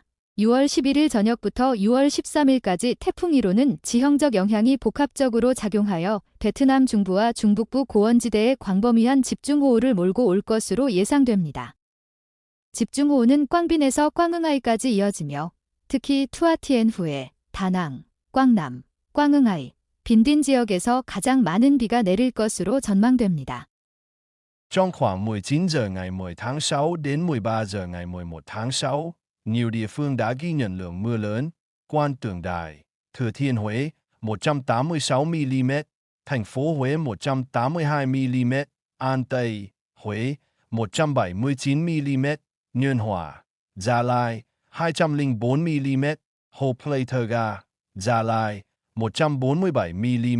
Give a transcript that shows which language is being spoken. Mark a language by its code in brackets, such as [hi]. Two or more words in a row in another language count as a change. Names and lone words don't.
[ko] 6월 11일 저녁부터 6월 13일까지 태풍 1호는 지형적 영향이 복합적으로 작용하여 베트남 중부와 중북부 고원지대에 광범위한 집중호우를 몰고 올 것으로 예상됩니다. 집중호우는 꽝빈에서 꽝응하이까지 이어지며 특히 투아티엔 후에 다낭, 꽝남, 꽝응하이, 빈딘 지역에서 가장 많은 비가 내릴 것으로 전망됩니다. [vi] Trong khoảng 19 giờ ngày 10 tháng 6 đến 13 giờ ngày 11 tháng 6, nhiều địa phương đã ghi nhận lượng mưa lớn. Quan Tượng Đài, Thừa Thiên Huế 186 mm, thành phố Huế 182 mm, An Tây, Huế 179 mm, Nhơn Hòa, Gia Lai 204 mm, Hồ Pleithega, Gia Lai 147 mm.